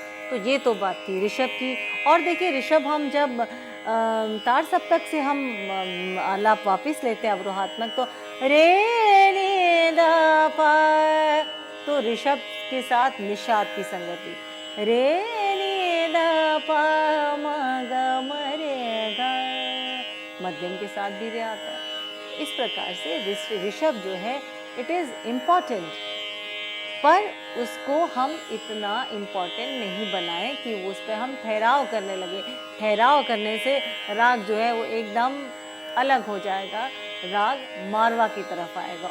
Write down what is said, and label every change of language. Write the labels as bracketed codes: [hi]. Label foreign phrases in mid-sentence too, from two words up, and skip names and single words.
[hi] तो ये तो बात थी ऋषभ की। और देखिए ऋषभ हम जब तार सप्तक से हम आलाप वापिस लेते हैं अवरोहात्मक, तो रे नी दा पा, तो ऋषभ के साथ निषाद की संगति, रे नी दा पा म ग म रे गा, मध्यम के साथ भी रे आता है। इस प्रकार से ऋषभ जो है [en] it is important, [hi] पर उसको हम इतना इम्पोर्टेंट नहीं बनाएं कि वो उस पर हम ठहराव करने लगे। ठहराव करने से राग जो है वो एकदम अलग हो जाएगा, राग मारवा की तरफ आएगा।